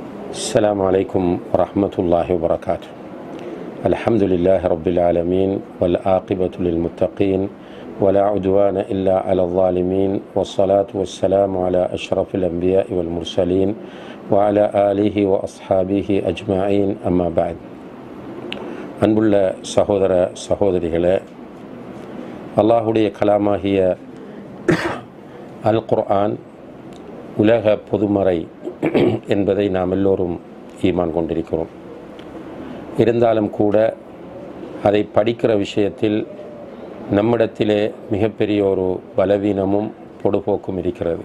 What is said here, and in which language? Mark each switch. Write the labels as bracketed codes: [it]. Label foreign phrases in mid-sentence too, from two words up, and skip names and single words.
[ar] السلام عليكم ورحمة الله وبركاته. الحمد لله رب العالمين والعاقبة للمتقين ولا عدوان إلا على الظالمين والصلاة والسلام على أشرف الأنبياء والمرسلين وعلى آله وأصحابه أجمعين أما بعد. [ta] அன்புள்ள சகோதர சகோதரிகளே, அல்லாஹுடைய கலாமாகிய அல் குர்ஆன் உலக பொதுமறை என்பதை நாம் எல்லோரும் ஈமான் கொண்டிருக்கிறோம். இருந்தாலும் கூட அதை படிக்கிற விஷயத்தில் நம்மிடத்திலே மிகப்பெரிய ஒரு பலவீனமும் பொடுபோக்கும் இருக்கிறது.